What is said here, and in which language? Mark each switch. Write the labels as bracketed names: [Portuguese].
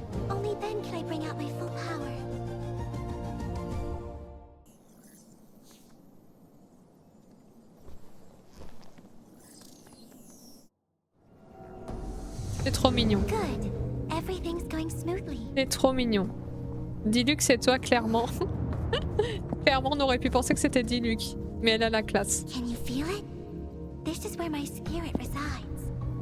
[English] Only then can I bring out my full power. [French] C'est trop mignon. [English] Good. Everything's going smoothly. [French] C'est trop mignon. Diluc, c'est toi, clairement. Clairement, on aurait pu penser que c'était Diluc. Mais elle a la classe. [English] Can you feel it? This is where my spirit resides.